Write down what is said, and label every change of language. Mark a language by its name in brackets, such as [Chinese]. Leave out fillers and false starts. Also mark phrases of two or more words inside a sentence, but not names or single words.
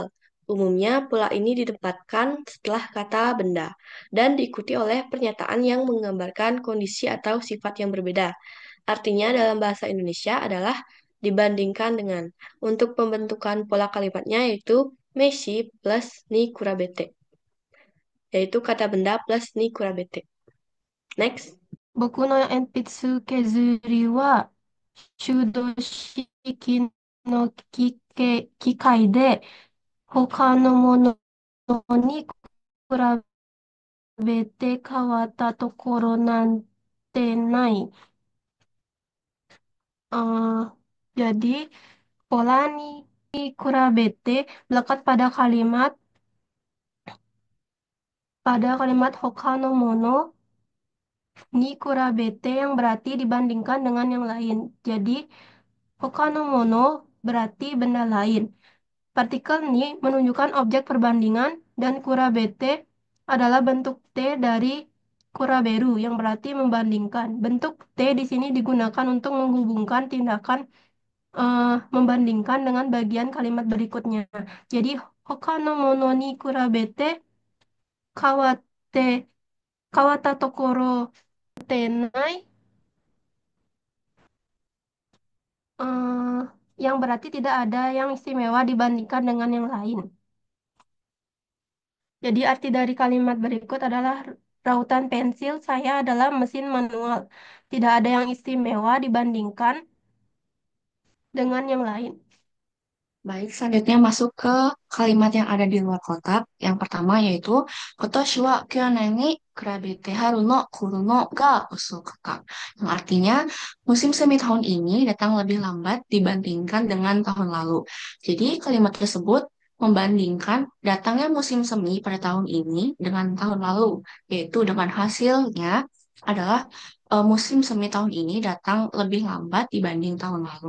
[Indonesian] Umumnya pola ini ditempatkan setelah kata benda dan diikuti oleh pernyataan yang menggambarkan kondisi atau sifat yang berbeda. Artinya dalam bahasa Indonesia adalah dibandingkan dengan. Untuk pembentukan pola kalimatnya yaitu meshi plus [Japanese] に比べて. [Indonesian] Yaitu kata benda plus [Japanese] に比べて. [Indonesian] Next. [Japanese] 僕の鉛筆削りは手動式の機械で他のものに比べて変わったところなんてない [Indonesian] 。Jadi pola [Japanese] に比べて [Indonesian] melekat pada kalimat [Japanese] 他のものに比べて [Indonesian] yang berarti dibandingkan dengan yang lain. Jadi [Japanese] 他のもの [Indonesian] berarti benda lain. Partikel ni menunjukkan objek perbandingan dan kurabete adalah bentuk T dari kuraberu yang berarti membandingkan. Bentuk T di sini digunakan untuk menghubungkan tindakan membandingkan dengan bagian kalimat berikutnya. Jadi [Japanese] 他のものに比べて変わって変わったところてない [Indonesian] eh, yang berarti tidak ada yang istimewa dibandingkan dengan yang lain. Jadi arti dari kalimat berikut adalah rautan pensil saya adalah mesin manual. Tidak ada yang istimewa dibandingkan dengan yang lain. Baik, selanjutnya masuk ke kalimat yang ada di luar kotak. Yang pertama yaitu [Japanese] 今年は去年に比べて春の来るのが遅かか. [Indonesian] Yang artinya musim semi tahun ini datang lebih lambat dibandingkan dengan tahun lalu. Jadi kalimat tersebut membandingkan datangnya musim semi pada tahun ini dengan tahun lalu, yaitu dengan hasilnya adalah musim semi tahun ini datang lebih lambat dibanding tahun lalu.